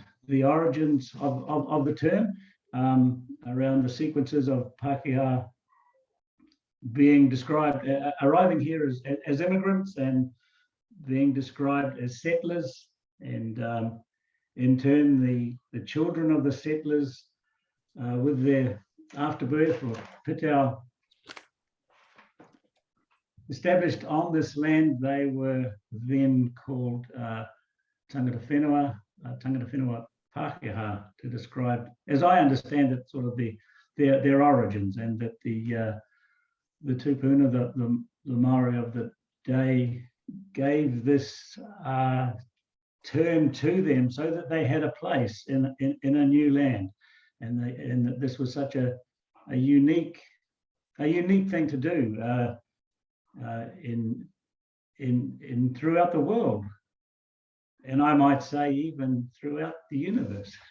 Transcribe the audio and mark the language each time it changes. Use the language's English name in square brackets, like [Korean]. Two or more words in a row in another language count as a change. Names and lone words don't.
[English] the origins of the term, around the sequences of Pakeha being described, arriving here as immigrants and being described as settlers, and in turn the children of the settlers with their afterbirth or pitau established on this land, they were then called [Māori] tangata whenua [English] Pakeha, to describe, as I understand it, sort of their origins, and that the tupuna, the Maori of the day, gave this term to them so that they had a place in a new land, and that this was such a unique thing to do in throughout the world, and I might say even throughout the universe.